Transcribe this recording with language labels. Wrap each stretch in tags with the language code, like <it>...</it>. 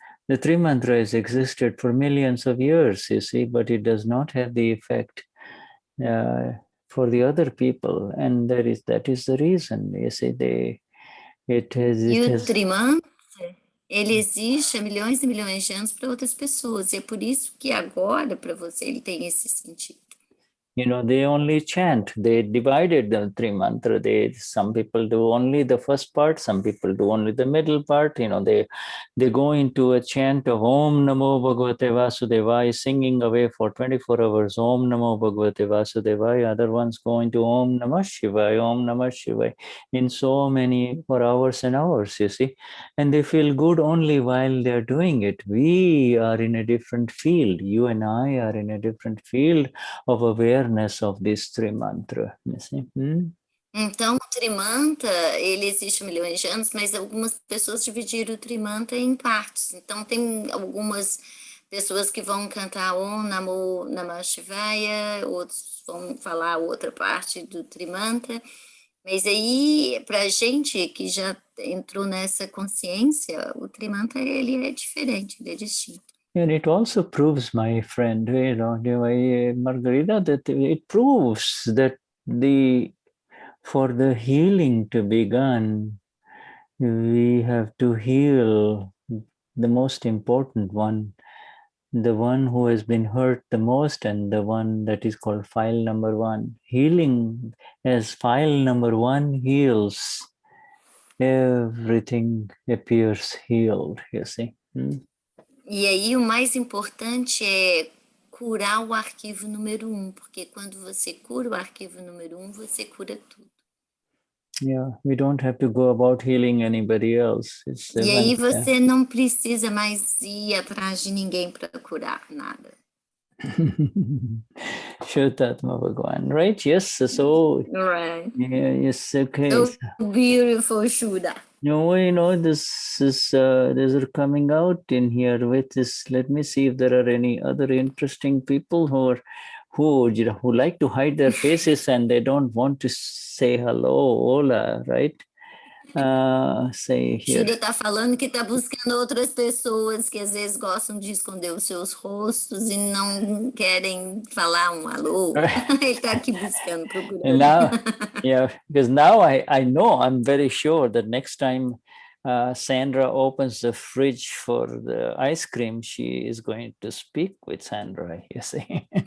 <en>The three mantra has existed for millions of years, you see, but it does not have the effect for the other people, and that is the reason, you see.</en> <pt>O Trimantra, ele existe há milhões e milhões de anos para outras pessoas, e é por isso que agora, para você, ele tem esse sentido.</pt> <en>They only chant. They divided the three mantra. Some people do only the first part. Some people do only the middle part. They go into a chant of Om Namo Bhagavate Vasudevaya, singing away for 24 hours. Om Namo Bhagavate Vasudevaya. Other ones go into Om Namah Shivaya, Om Namah Shivaya, in so many for hours and hours, you see. And they feel good only while they're doing it. We are in a different field. You and I are in a different field of awareness of these three mantra.</en> <pt>Então, o Trimantra, ele existe há milhões de anos, mas algumas pessoas dividiram o Trimantra em partes. Então, tem algumas pessoas que vão cantar Om Namo Namah Shivaya, outros vão falar outra parte do Trimantra. Mas aí, para a gente que já entrou nessa consciência, o Trimantra, ele é diferente, ele é distinto.</pt> <en>And it also proves, my friend, Margarita, that it proves that for the healing to begin, we have to heal the most important one, the one who has been hurt the most, and the one that is called file number one. Healing as file number one heals, everything appears healed, you see.</en> <pt>E aí o mais importante é curar o arquivo número 1, porque quando você cura o arquivo número 1, você cura tudo.</pt> <en>Yeah, we don't have to go about healing anybody else.</en> <pt>E aí você não precisa mais ir atrás de ninguém para curar nada.</pt> <en>Shuddhatma Bhagwan, right? Yes, so Right. Yeah, yes, okay. So beautiful, Shuddha. This is these are coming out in here with this. Let me see if there are any other interesting people who like to hide their faces and they don't want to say hello, hola, right? Say here.</en> <pt>Shuddha está falando que está buscando outras pessoas que às vezes gostam de esconder os seus rostos e não querem falar um alô. Ele está aqui buscando, procurando.</pt> <en>And now, yeah, because now I know, I'm very sure that next time Sandra opens the fridge for the ice cream, she is going to speak with Sandra, you see.</en>